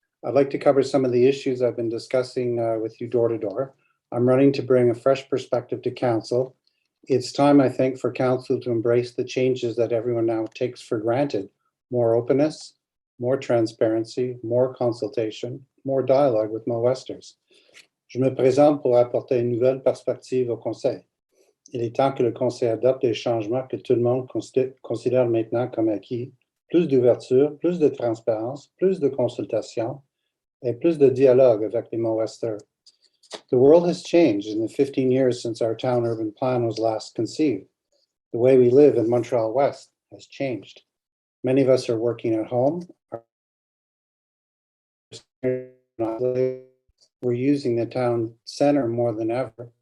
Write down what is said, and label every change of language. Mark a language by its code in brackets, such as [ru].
[en] I'd like to cover some of the issues I've been discussing with you door to door. I'm running to bring a fresh perspective to council. It's time, I think, for council to embrace the changes that everyone now takes for granted. More openness, more transparency, more consultation, more dialogue with Mo-Westers. [fr] Je me présente pour apporter une nouvelle perspective au Conseil. Il est temps que le Conseil adopte les changements que tout le monde considère maintenant comme acquis plus d'ouverture, plus de transparence, plus de consultation, et plus de dialogue avec les Montwesters. [en] The world has changed in the 15 years since our town urban plan was last conceived. The way we live in Montreal-West has changed. Many of us are working at home. We're using the town center more than ever.